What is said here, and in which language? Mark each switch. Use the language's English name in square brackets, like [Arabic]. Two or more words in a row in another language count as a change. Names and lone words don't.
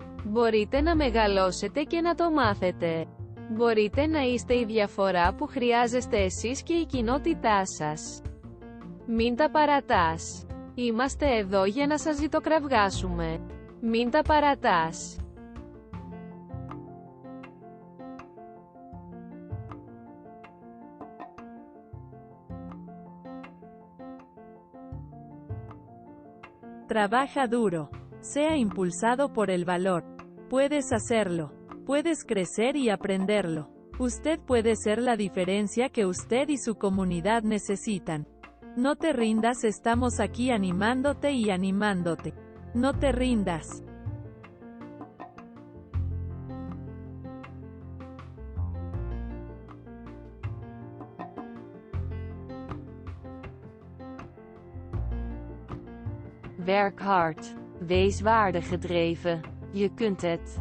[Greek] Μπορείτε να μεγαλώσετε και να το μάθετε. Μπορείτε να είστε η διαφορά που χρειάζεστε εσείς και η κοινότητά σας. Μην τα παρατάς. Είμαστε εδώ για να σας ζητοκραυγάσουμε. Μην τα παρατάς. [Spanish] Trabaja duro. Sea impulsado por el valor. Puedes hacerlo. Puedes crecer y aprenderlo. Usted puede ser la diferencia que usted y su comunidad necesitan. No te rindas, estamos aquí animándote y animándote. No te rindas. [Dutch] Werk hard. Wees waardegedreven. Je kunt het.